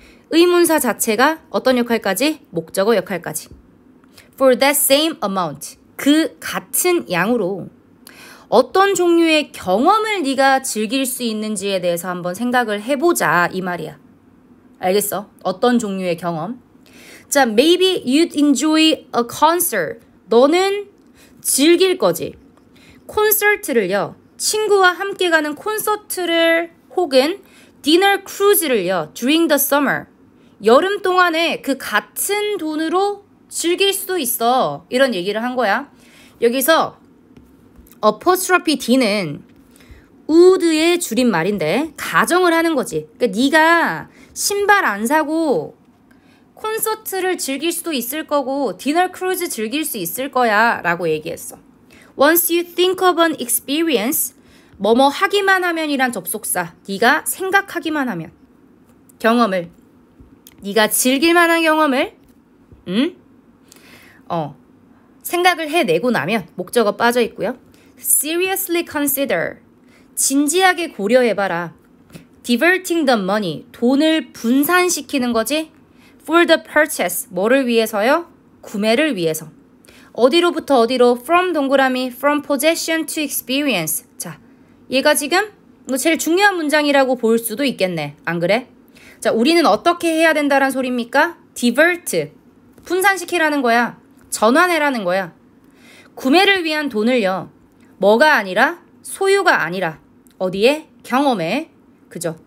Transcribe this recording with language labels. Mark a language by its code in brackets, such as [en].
[ko] 의문사 자체가 어떤 역할까지? 목적어 역할까지. [en] For that same amount. [ko] 그 같은 양으로 어떤 종류의 경험을 네가 즐길 수 있는지에 대해서 한번 생각을 해보자 이 말이야. 알겠어? 어떤 종류의 경험? [en] 자, maybe you'd enjoy a concert. [ko] 너는 즐길 거지. 콘서트를요. 친구와 함께 가는 콘서트를 혹은 디너 크루즈를요. [en] during the summer. [ko] 여름 동안에 그 같은 돈으로 즐길 수도 있어. 이런 얘기를 한 거야. 여기서 apostrophe D는 would의 줄임말인데 가정을 하는 거지. 그러니까 네가 신발 안 사고 콘서트를 즐길 수도 있을 거고 디너 크루즈 즐길 수 있을 거야 라고 얘기했어. [en] Once you think of an experience, [ko] 뭐뭐 하기만 하면이란 접속사. 네가 생각하기만 하면. 경험을. 네가 즐길 만한 경험을 생각을 해내고 나면 목적어 빠져 있고요. [en] Seriously consider. [ko] 진지하게 고려해봐라. [en] Diverting the money. [ko] 돈을 분산시키는 거지. [en] For the purchase. [ko] 뭐를 위해서요? 구매를 위해서. 어디로부터 어디로? From 동그라미. [en] From possession to experience. [ko] 자, 얘가 지금 제일 중요한 문장이라고 볼 수도 있겠네. 안 그래? 자, 우리는 어떻게 해야 된다란 소리입니까? Divert. 분산시키라는 거야. 전환해라는 거야. 구매를 위한 돈을요. 뭐가 아니라 소유가 아니라 어디에? 경험에. 그죠?